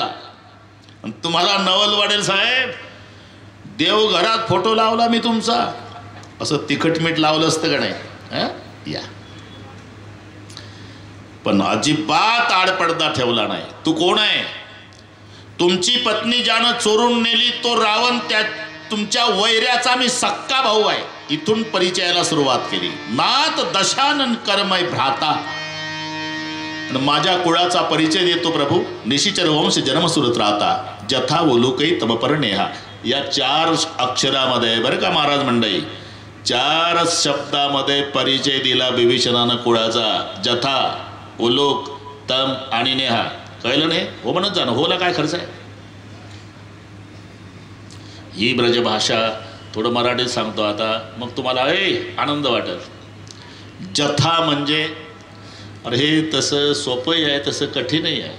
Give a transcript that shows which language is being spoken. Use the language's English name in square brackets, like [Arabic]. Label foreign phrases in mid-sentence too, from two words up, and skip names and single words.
[Marathi] तुम्हाला नवल वाटेल साहेब, देवघरात फोटो लावला मी तुमचा, असं तिखट मीठ लावलं असतं का नाही? या पण अजिबात आडपडदा ठेवला नाही. तू कोण आहे? तुमची पत्नी ज्यानं चोरून नेली तो रावण, त्या तुमच्या वैऱ्याचा मी सक्का भाऊ आहे. इथून परिचयाला सुरुवात केली. [Awadhi] नात दशानन कर्मय भ्राता. [Marathi] माझ्या कुळाचा परिचय देतो प्रभू. [Awadhi] निशिचर वंश जन्मसुरत राहता जथा ओलुकै तम परनेहा. [Marathi] या 4 अक्षरामध्ये बरं का महाराज मंडळी, 4 शब्दामध्ये परिचय दिला बिभीषणानं कुळाचा. जथा, उलोक, तम आणि नेहा. कळलं नाही? हो म्हणत जाणं. होला काय खर्च आहे? ही ब्रजभाषा थोडं मराठीत सांगतो आता, मग तुम्हाला आनंद वाटेल. जथा म्हणजे अरे हे तसं सोपंही आहे तसं कठीणही आहे.